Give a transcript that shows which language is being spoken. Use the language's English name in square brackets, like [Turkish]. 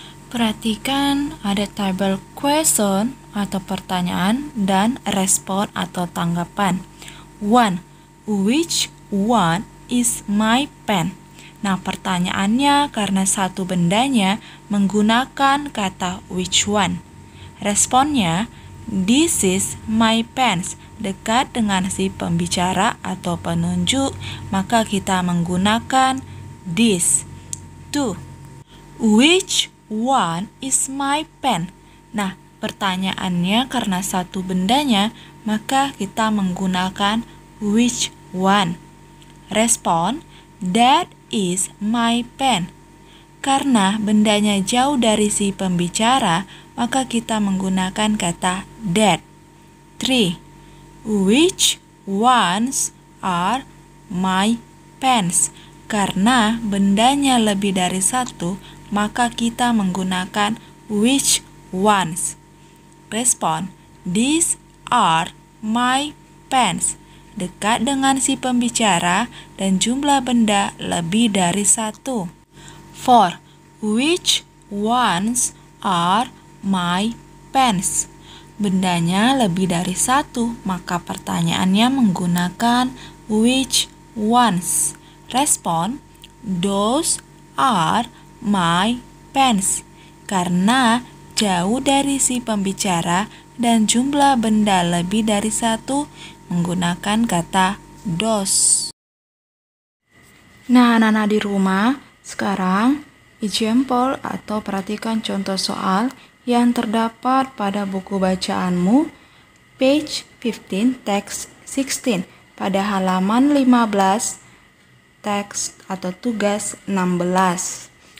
[Indonesian] Perhatikan ada table question atau pertanyaan dan respon atau tanggapan. 1. [English] Which one is my pen? [Indonesian] Nah, pertanyaannya karena satu bendanya menggunakan kata which one. Responnya, [English] this is my pens. [Indonesian] Dekat dengan si pembicara atau penunjuk, maka kita menggunakan this. 2. [English] Which one is my pen? [Indonesian] Nah, pertanyaannya karena satu bendanya, maka kita menggunakan which one. [English] Respon, that is my pen. [Indonesian] Karena bendanya jauh dari si pembicara, maka kita menggunakan kata that. 3. [English] Which ones are my pens? [Indonesian] Karena bendanya lebih dari satu, maka kita menggunakan which ones. [English] Respon, these are my pens. [Indonesian] Dekat dengan si pembicara dan jumlah benda lebih dari satu. 4. [English] Which ones are my pens? [Indonesian] Bendanya lebih dari satu, maka pertanyaannya menggunakan which ones. [English] Respon, those are my pens. [Indonesian] Karena jauh dari si pembicara dan jumlah benda lebih dari satu, menggunakan kata those. Nah, anak-anak di rumah, sekarang example atau perhatikan contoh soal yang terdapat pada buku bacaanmu, page 15, text 16, pada halaman 15, teks atau tugas 16.